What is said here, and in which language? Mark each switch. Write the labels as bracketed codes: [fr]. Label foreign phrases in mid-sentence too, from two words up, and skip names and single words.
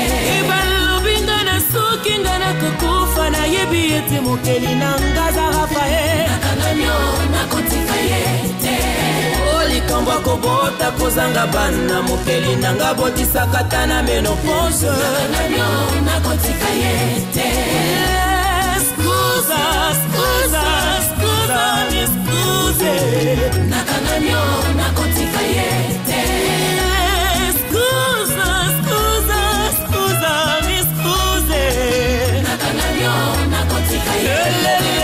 [ln] ibalobinga na soki nga nakokufa na yebi ete mokeli na ngaza rafae nakanamyo nakotika yete likambo akobota kozanga bana mokeli nanga botisaka ta na menopause nakanamyo nakotika yete [it] Scusa, scusa, scusa, mi scuse [ln] nakanamyo nakotika yete [it] Scusa, scusa, scusa, mi scuse [ln] nakanamyo nakotika yete